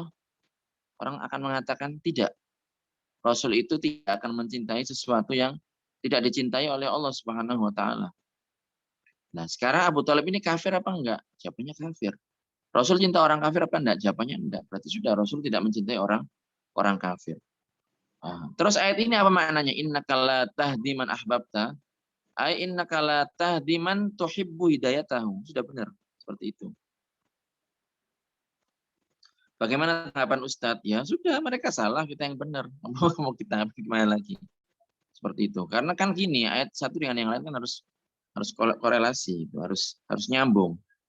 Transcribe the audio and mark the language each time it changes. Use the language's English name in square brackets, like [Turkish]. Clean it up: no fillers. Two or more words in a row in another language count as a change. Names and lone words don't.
[Indonesian] Orang akan mengatakan tidak. Rasul itu tidak akan mencintai sesuatu yang tidak dicintai oleh Allah [Arabic] سبحانه وتعالى. [Indonesian] Nah, sekarang Abu Thalib ini kafir apa enggak? Jawabannya kafir. Rasul cinta orang kafir apa enggak? Jawabannya enggak. Berarti sudah Rasul tidak mencintai orang kafir. Terus ayat ini apa maknanya? [Arabic] إنك لا تهدي من أحببت. أي إنك لا تهدي من تحب هدايته. [Indonesian] Sudah benar. Seperti itu. Bagaimana tanggapan Ustadz? Ya sudah, mereka salah, kita yang benar. Mau kita gimana lagi? Seperti itu. Karena kan gini, ayat satu dengan yang lain kan harus korelasi, itu harus nyambung.